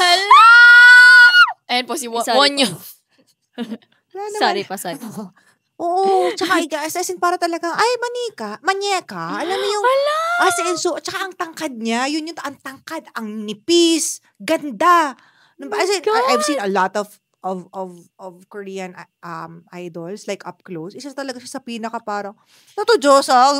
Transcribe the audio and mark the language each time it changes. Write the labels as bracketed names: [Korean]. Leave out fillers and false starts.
[Filipino] Hala! Ayan po si [English] Sorry [Filipino] Wonyo. Wala naman. Sorry pa, sorry. Oo, tsaka as in para talagang, ay, manyeka. Alam mo yung, as in, so, tsaka ang tangkad niya, yun yung, ang tangkad, ang nipis, ganda. [English] As in, I've seen a lot of Korean idols, like up close. [Filipino] Isa talaga siya sa pinaka parang, Diyosa.